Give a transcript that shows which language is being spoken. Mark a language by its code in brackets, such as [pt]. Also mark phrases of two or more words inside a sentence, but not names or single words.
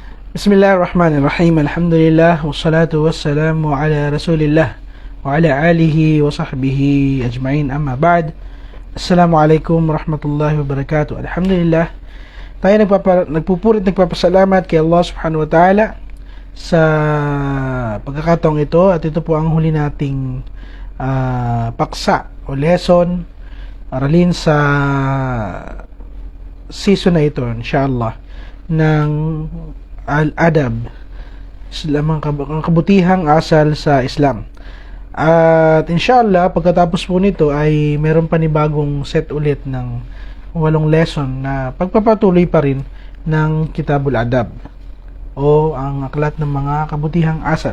[ar] بسم الله الرحمن الرحيم. الحمد لله والصلاة والسلام على رسول الله وعلى آله وصحبه أجمعين. أما بعد. السلام عليكم ورحمة الله وبركاته. Alhamdulillah, [tl] tayo nagpapasalamat kay Allah [ar] سبحانه وتعالى [tl] sa pagkakataong ito, at ito po ang huli nating paksa o lesson, aralin sa season na ito, inshallah, ng al-adab, ang kabutihang asal sa Islam. At inshallah, pagkatapos po nito ay meron panibagong set ulit ng 8 lesson na pagpapatuloy pa rin ng Kitabul Adab o ang aklat ng mga kabutihang asal.